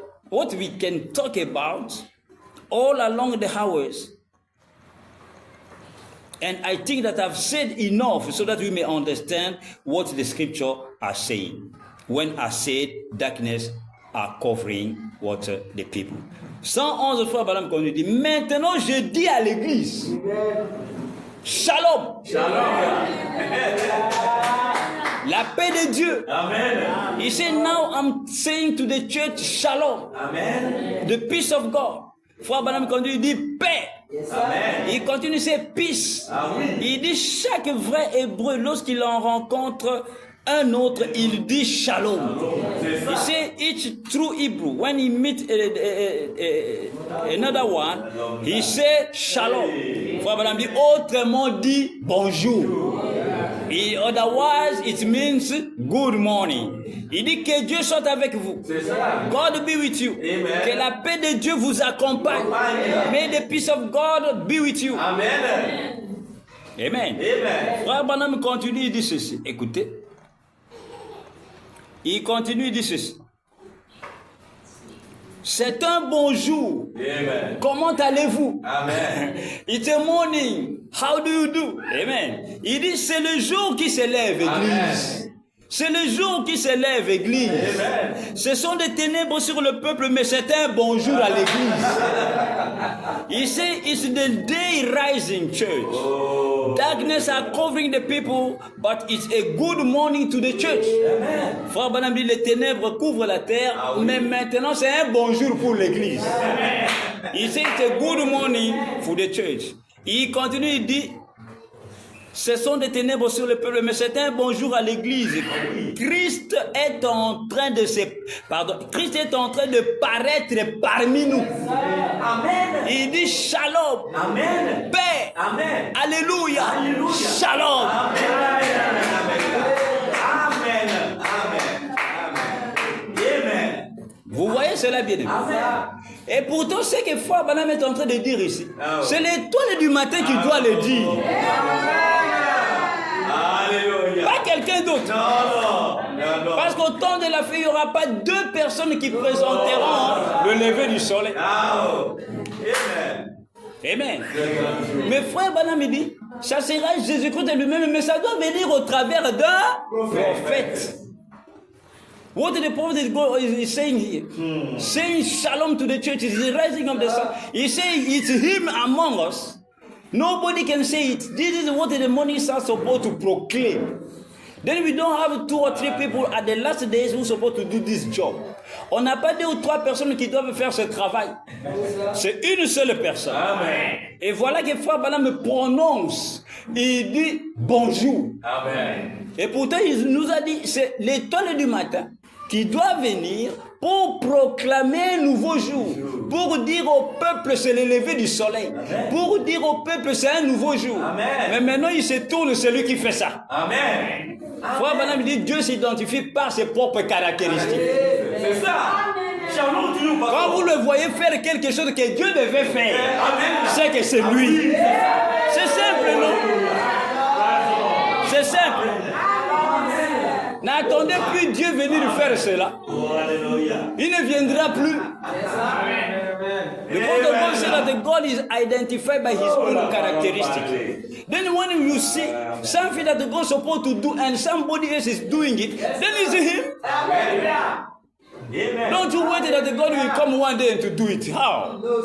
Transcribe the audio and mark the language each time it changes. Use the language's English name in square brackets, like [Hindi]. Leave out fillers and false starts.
[English] What we can talk about all along the hours. And I think that I've said enough so that we may understand what the scripture are saying. When I said darkness are covering the people. [French] 111 fois, madame, qu'on nous dit, maintenant je dis à l'église, shalom. Shalom. La paix de Dieu. Amen. [English] He said, now I'm saying to the church, shalom. [French] Amen. [English] The peace of God. [French] Frère Branham, quand il dit paix, yes, il continue c'est peace. Ah, oui. Il dit chaque vrai hébreu, lorsqu'il en rencontre un autre, il dit shalom. [English] He say each true Hebrew, when he meet another one, he say shalom. [French] Frère Branham dit autrement dit bonjour. [English] Otherwise, it means good morning. [French] Il dit que Dieu soit avec vous. [English] God be with you. [French] Amen. Que la paix de Dieu vous accompagne. [English] May the peace of God be with you. [French] Amen. Amen. Amen. Frère Branham continue, il dit ceci. Écoutez. Il continue, il dit ceci. C'est un bonjour. Amen. Comment allez-vous? Amen. [English] It's a morning. How do you do? Amen. [French] Il dit c'est le jour qui se lève, église. C'est le jour qui se lève, église. Amen. Ce sont des ténèbres sur le peuple, mais c'est un bonjour à l'église. [English] Il say it's the day rising, church. Oh. Darkness are covering the people, but it's a good morning to the church. Amen. [French] Frère Branham dit les ténèbres couvrent la terre, mais maintenant c'est un bonjour pour l'église. [English] Il say it's a good morning for the church. [French] Il continue, il dit ce sont des ténèbres sur le peuple, mais c'est un bonjour à l'église. Christ est en train de paraître parmi nous. Amen. Il dit shalom. Amen. Paix. Amen. Alléluia. Alléluia. Shalom. Amen. Amen. Amen. Amen. Vous voyez cela bien. Amen. Et pourtant, ce que Frère Branham est en train de dire ici, c'est l'étoile du matin qui doit le dire. Alléluia. Pas quelqu'un d'autre. Non. Parce qu'au temps de la fin, il n'y aura pas deux personnes qui présenteront le lever du soleil. Amen. Amen. Mais Frère Branham dit, ça sera Jésus-Christ lui-même, mais ça doit venir au travers d'un prophète. [English] What the prophet is saying here? Saying shalom to the church is the rising of the sun. He saying it's him among us. Nobody can say it. This is what the morning are supposed to proclaim. Then we don't have 2 or 3 people at the last days who are supposed to do this job. [French] On n'a pas 2 ou 3 personnes qui doivent faire ce travail. C'est une seule personne. Amen. Et voilà que Frère Branham me prononce. Il dit bonjour. Amen. Et pourtant, il nous a dit, c'est l'étoile du matin qui doit venir pour proclamer un nouveau jour, pour dire au peuple c'est le lever du soleil, amen, pour dire au peuple c'est un nouveau jour. Amen. Mais maintenant il se tourne celui qui fait ça. Amen. Frère Branham dit Dieu s'identifie par ses propres caractéristiques. C'est ça. Quand vous le voyez faire quelque chose que Dieu devait faire, c'est que c'est lui. C'est simple, non? C'est simple. N'attendez plus Dieu venir faire cela. Il ne viendra plus. [English] Because the God said that the God is identified by his own characteristics. Then when you see something that the God is supposed to do and somebody else is doing it, then is it him? Amen. Don't you wait that the God will come one day to do it. How?